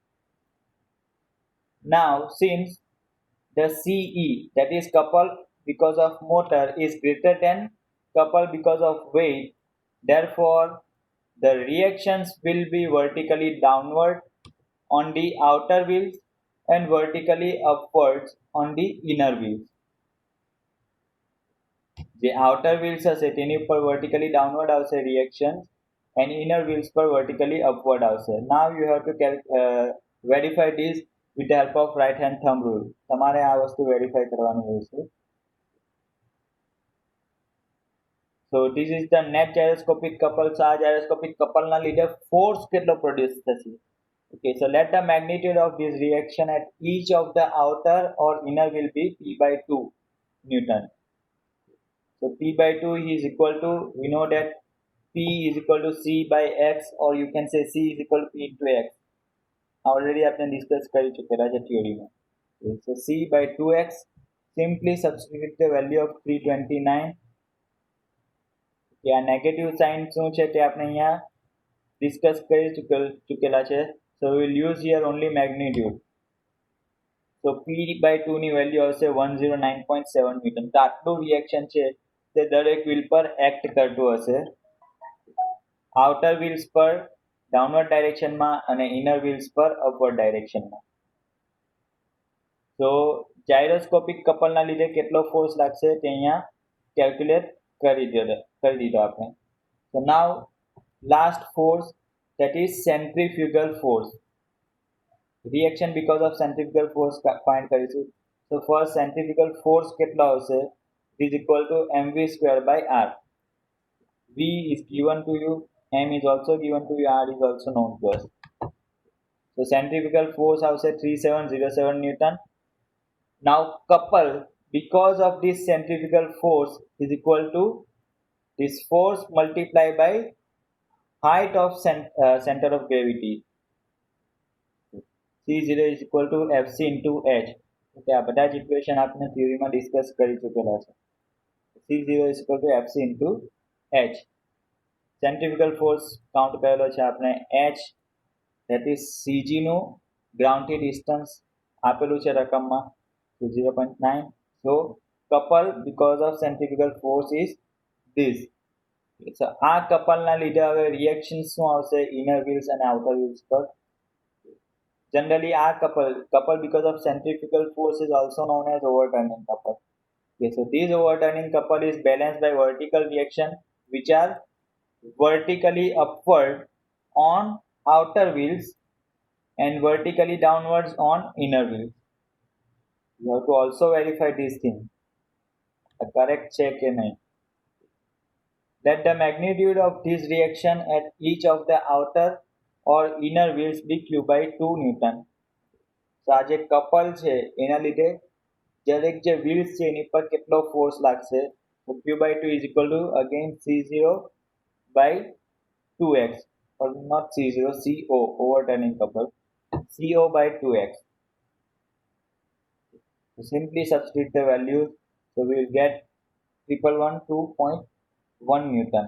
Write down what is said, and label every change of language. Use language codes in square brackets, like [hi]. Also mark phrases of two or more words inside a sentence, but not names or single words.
[en] Now since the CE, that is couple because of motor, is greater than couple because of weight, therefore the reactions will be vertically downward on the outer wheels and vertically upwards on the inner wheels. The outer wheels [gu] હશે તેની ઉપર [en] vertically downward આવશે reactions and inner wheels પર vertically upward આવશે. Now you have to verify this with the help of right hand thumb rule. [gu] તમારે આ વસ્તુ verify કરવાની રહેશે. [en] So this is the net gyroscopic couple. [gu] So આ [en] gyroscopic couple [gu] ના લીધે force કેટલો produce થશે? [en] Okay, so let the magnitude of this reaction at each of the outer or inner will be P by 2 Newton. So P by 2 is equal to, we know that P is equal to C by X, or you can say C is equal to P into X. [gu] Already આપણે discuss કરી ચૂકેલા છે થિયરીમાં. [en] So C by 2X, simply substitute the value of 329. [gu] આ [en] negative sign [gu] શું છે તે આપણે અહીંયા ડિસ્કસ કરી ચૂકેલા છે. [en] So we will use here only magnitude. [gu] તો P/2 ની વેલ્યુ આવશે 109.7 ન્યૂટન. તો આટલું રિએક્શન છે તે દરેક વ્હીલ પર એક્ટ કરતું હશે. [en] outer wheels [gu] પર [en] downward directionમાં [gu] અને [en] inner wheels [gu] પર [en] upward directionમાં. [gu] તો [en] gyroscopic coupleના [gu] લીધે કેટલો ફોર્સ લાગશે તે અહીંયા કેલ્ક્યુલેટ કરી દીધો આપણે. [en] So now last force, that is centrifugal force. Reaction because of centrifugal force find કરીશું. So first centrifugal force [gu] કેટલો આવશે? [en] It is equal to mv square by r. V is given to you, m is also given to you, r is also known to us. So centrifugal force આવશે 3707 Newton. Now couple, because of this centrifugal force is equal to this force multiplied by height of center of gravity. C0 is equal to Fc into H. [gu] Okay, આ બધા જ ઇક્વેશન આપણે થિયરીમાં ડિસ્કસ કરી ચૂકેલા છે. [en] C0 is equal to Fc into H. centrifugal force count [gu] કરેલો છે આપણે H, [en] that is CG [gu] નું [en] groundથી distance [gu] આપેલું છે રકમમાં 0.9. [en] So couple because of centrifugal force is this. [gu] So આ કપલના લીધે હવે રિએક્શન શું આવશે [en] inner wheels [gu] અને [en] outer wheels [gu] પર. [en] Generally આ couple because of centrifugal force is also known as overturning couple. Okay, so this overturning couple is balanced by vertical reaction which are vertically upward on outer wheels and vertically downwards on inner wheels. You have to also verify this thing. A correct check in it. Let the magnitude of this reaction at each of the outer or inner wheels be q by 2 Newton. [gu] So આ જે કપલ છે એના લીધે દરેક જે વ્હીલ્સ છે એની પર કેટલો ફોર્સ લાગશે? [en] તો q/2 is equal to again c0 by 2x, or not c0, co, overturning couple, co by 2x. So simply substitute the values, so we will get 112.1 Newton.